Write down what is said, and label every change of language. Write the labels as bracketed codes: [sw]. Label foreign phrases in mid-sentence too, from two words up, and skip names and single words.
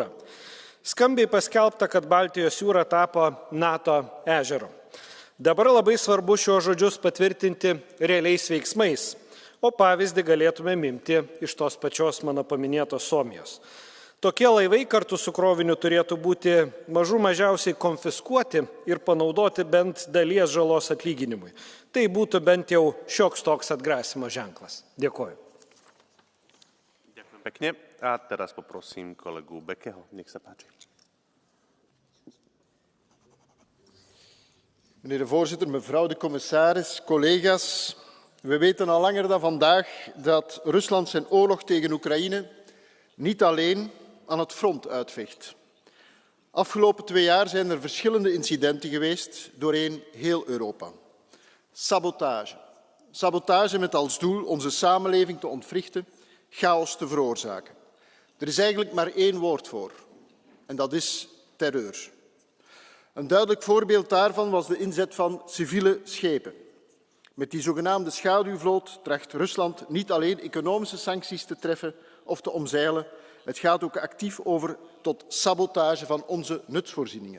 [lt] Skambiai paskelbta, kad Baltijos jūra tapo NATO ežeru. Dabar labai svarbu šiuos žodžius patvirtinti realiais veiksmais, o pavyzdį galėtume imti iš tos pačios mano paminėtos Suomijos. Tokie laivai kartu su kroviniu turėtų būti mažų mažiausiai konfiskuoti ir panaudoti bent dalies žalos atlyginimui. Tai būtų bent jau šioks toks atgrasimo ženklas. Dėkuoju. [sk] Ďakujem pekne. A teraz poprosím kolegu Bekeho. Nech sa páči. [nl] Meneer de voorzitter, mevrouw de commissaris, collega's. We weten al langer dan vandaag dat Rusland zijn oorlog tegen Oekraïne niet alleen aan het front uitvecht. Afgelopen 2 jaar zijn er verschillende incidenten geweest doorheen heel Europa. Sabotage. Sabotage met als doel onze samenleving te ontwrichten, chaos te veroorzaken. Er is eigenlijk maar 1 woord voor. en dat is terreur. Een duidelijk voorbeeld daarvan was de inzet van civiele schepen. Met die zogenaamde schaduwvloot tracht Rusland niet alleen economische sancties te treffen of te omzeilen, het gaat ook actief over tot sabotage van onze nutsvoorzieningen.